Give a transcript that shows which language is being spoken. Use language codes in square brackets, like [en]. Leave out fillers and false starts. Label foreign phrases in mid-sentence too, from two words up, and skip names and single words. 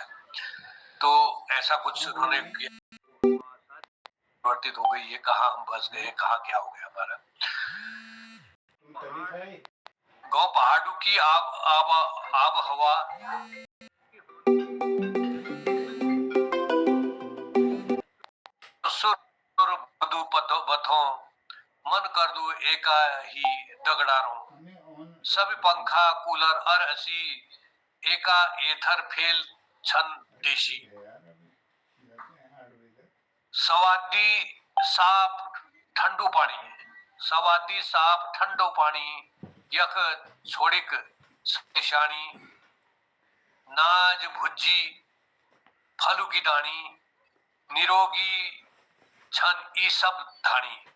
[hi] तो ऐसा कुछ उन्होंने परिवर्तित हो गई है, कहाँ हम बस गए, कहाँ क्या हो गया हमारा। [gbm] गाँव पहाड़ों की आब हवा, सुर बधु बथों, मन कर दू एका ही दगड़ारों, सब पंखा कूलर अर असी, एका एथर फेल छन देशी, सवादी साफ ठंडो पानी, सवादी साफ ठंडो पानी, यख छोड़िक निशानी, नाज भुज्जी फलू की दानी, निरोगी छन ई सब धानी,